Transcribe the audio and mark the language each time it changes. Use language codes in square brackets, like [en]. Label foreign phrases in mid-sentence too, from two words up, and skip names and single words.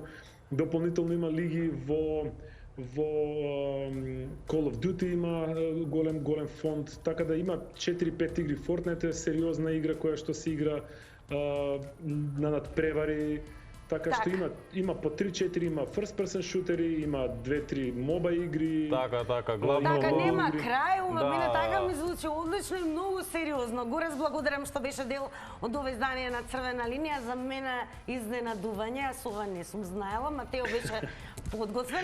[mk] Дополнително има лиги во Call of Duty има голем фонд, така да има 4-5 игри. Fortnite е сериозна игра која што се игра на надпревари. така што има по 3-4, има [en] first person shooteri, [mk] има 2-3 моба игри. Така, главно. Така нема игри. крај, мене така ми звучи одлично и многу сериозно. Горес благодарам што беше дел од ова издание на Црвена линија. За мене изненадување, јас ова не сум знаела, Матео беше подготвен.